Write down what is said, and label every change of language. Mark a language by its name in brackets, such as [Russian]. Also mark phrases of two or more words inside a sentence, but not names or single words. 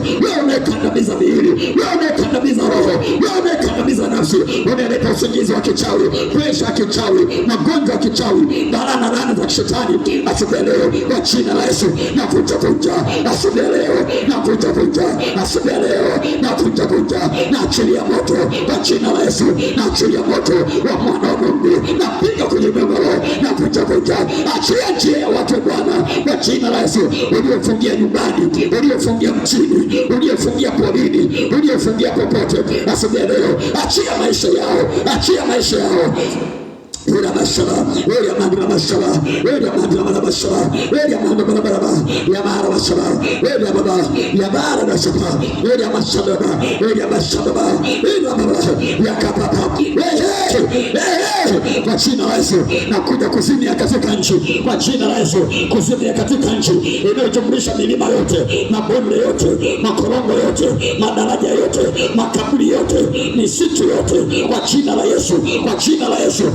[Swahili] Wewe unayekandamiza miili, wewe unayekandamiza roho, wewe unayekandamiza nafsi, unayeleta usingizi wa kichawi, presha ya kichawi, magonjwa ya kichawi, laana za kishetani asubuhi ya leo kwa jina la Yesu navunja vunja asubuhi ya leo, navunja vunja asubuhi ya leo, navunja vunja, naachilia moto kwa jina la Yesu, naachilia moto wa mwana wa Mungu, napiga kwenye mengoro, navunja vunja. Achia njia ya watu Bwana kwa jina la Yesu, uliofungia nyumbani, uliofungia mchini, uliofungia porini, uliofungia popote asubuhi ya leo, achia maisha yao, achia maisha yao. Ura mashala, ura mandra mashala, ura mandra mashala, ura mandra baraba, ya mara mashala, ura baba, ya mara mashala, ura mashala, ura mashala, ura baba, ya kapapa. Kwa jina la Yesu nakuja kuzimia katika nchi, kwa jina la Yesu kuzimia katika nchi inayojumlisha milima yote, mabonde yote, makorongo yote, madaraja yote, makaburi yote, misitu yote, kwa jina la Yesu, kwa jina la Yesu.